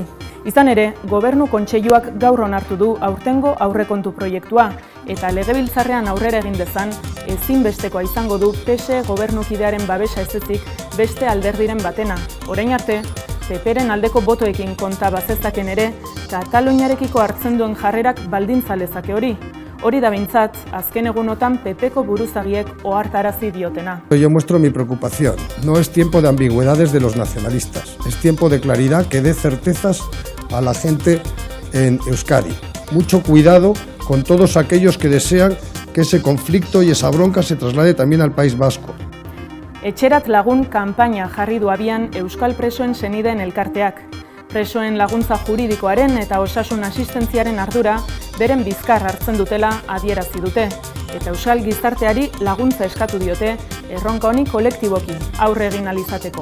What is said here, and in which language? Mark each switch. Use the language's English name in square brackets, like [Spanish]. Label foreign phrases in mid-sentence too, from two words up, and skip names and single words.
[Basque] Izan ere, Gobernu Kontseiluak gaur onartu du aurtengo aurrekontu proiektua, eta legebiltzarrean aurrera egin dezan, ezinbestekoa izango du PSE gobernukidearen babesa ezezik beste alderdiren batena. Orain arte, PPren aldeko botoekin konta bazezaken ere, Kataluniarekiko hartzen duen jarrerak baldintza lezake hori. Hori da behintzat, azken egunotan PPko buruzagiek ohartarazi diotena. [Spanish] Yo muestro mi preocupación. No es tiempo de ambigüedades de los nacionalistas. Es tiempo de claridad que dé certezas a la gente en Euskadi. Mucho cuidado con todos aquellos que desean que ese conflicto y esa bronca se traslade también al País Vasco. [Basque] Etxerat lagun kanpaina jarri du abian Euskal Presoen senideen elkarteak. Presoen laguntza juridikoaren eta osasun asistentziaren ardura beren bizkar hartzen dutela adierazi dute, eta Euskal gizarteari laguntza eskatu diote erronka honi kolektiboki aurre egin ahal izateko.